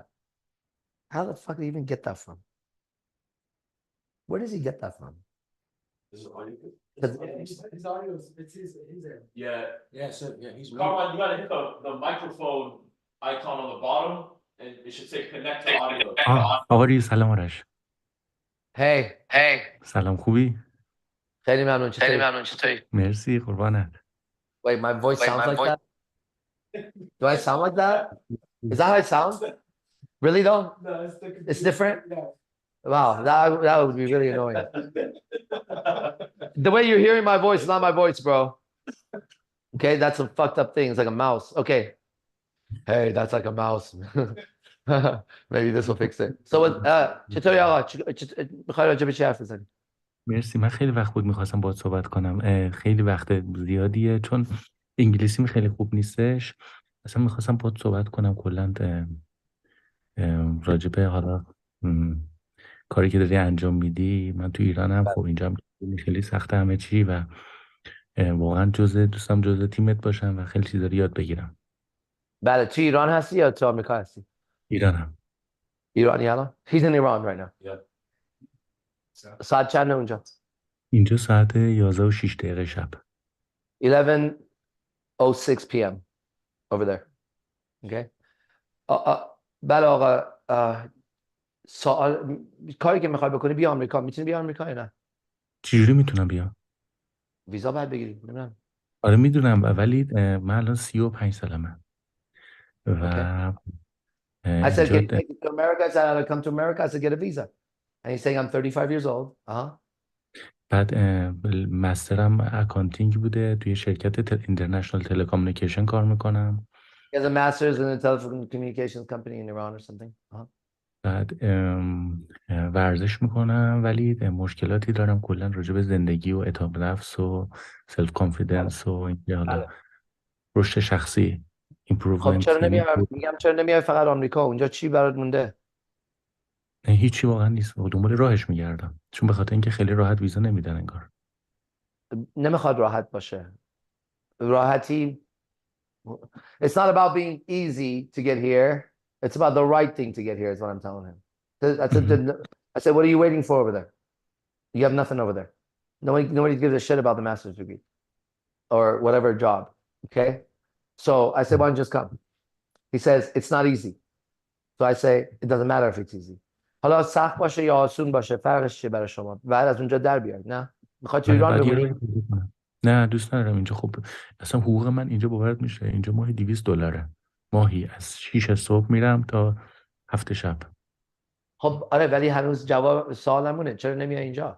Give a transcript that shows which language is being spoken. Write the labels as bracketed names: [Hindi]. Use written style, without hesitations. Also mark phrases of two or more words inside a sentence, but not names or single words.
[English] How the fuck did he even get that from? Where does he get that from? This is audio. His audio is, it's his Yeah. Yeah, so yeah, he's Kamran, you gotta hit the microphone icon on the bottom, and it should say connect to audio. [Persian] آقا سلام آرش. [English] Hey. [Persian] سلام خوبی؟ خیلی ممنون چطوری؟ مرسی قربانت. [English] Wait, my voice sounds like that? Do I sound like that? Is that how I sound? Really though? No, It's different? Yeah. Wow, that would be really annoying. The way you're hearing my voice is not my voice, bro. Okay, that's some fucked up thing. It's like a mouse. Okay. Hey, that's like a mouse. Maybe this will fix it. So, [Persian] چطوری آقا؟ میخوای راجع به چی حرف بزنی؟ مرسی. من خیلی وقت بود میخواستم باهات صحبت کنم. خیلی وقت زیادیه چون انگلیسیم خیلی خوب نیستش. اصلا میخواستم باهات صحبت کنم کلا راجع به حالا کاری که داری انجام میدی. من تو ایرانم، خب اینجا هم خیلی سخته همه چی و واقعا دوستم جزء تیمت باشم و خیلی چیزا رو یاد بگیرم. بله، تو ایران هستی یا تو آمریکا هستی؟ ایرانم. ایرانی الان؟ [English] He's in Iran right now. [Persian] ساعت چنده اونجا؟ اینجا ساعت 11:06 شب. [English] 11:06 p.m. over there. Okay. [Persian] بله آقا، سوال کاری که میخوای بکنی بیا آمریکا. میتونی بیا آمریکا یا نه؟ چجوری میتونم بیام؟ ویزا باید بگیری. نمیدونم. آره میدونم، ولی من الان 35 سالمه و [English] I said, [Persian] اینجا [English] can you take it to America? I said, I'll come to America. I said, get a visa. And he's saying, I'm 35 years old. [Persian] بعد مسترم اکانتینگ بوده، توی شرکت [English] international telecommunication [Persian] کار میکنم. [English] He has a master's in a telecommunications company in Iran or something. [Persian] بعد ورزش میکنم، ولی مشکلاتی دارم کلا راجع به زندگی و اعتماد نفس و [English] self confidence [Persian] و اینکه حالا رشد شخصی خب ایمپروومنت. چرا نمیای؟ میگم چرا نمیای فقط آمریکا؟ اونجا چی برات مونده؟ هیچی واقعا نیست، دنبال راهش میگردم، چون به خاطر اینکه خیلی راحت ویزا نمیدن انگار. نمیخواد راحت باشه. راحتی [English] It's not about being easy to get here. It's about the right thing to get here is what I'm telling him. I said, what are you waiting for over there? You have nothing over there. Nobody gives a shit about the master's degree or whatever job. Okay? So I said, why don't you just come? He says, it's not easy. So I say, it doesn't matter if it's easy. [Persian] حالا سخت باشه یا آسون باشه فرقش چیه برای شما؟ بعد از اونجا در بیاید. نه؟ میخواد تو ایران بمونی؟ نه دوست ندارم اینجا. خب اصلا حقوق من اینجا باورت میشه؟ اینجا ماهی $200 ماهی، از 6 صبح میرم تا 7 شب. خب آره، ولی هنوز جواب سوالمونه، چرا نمیای اینجا؟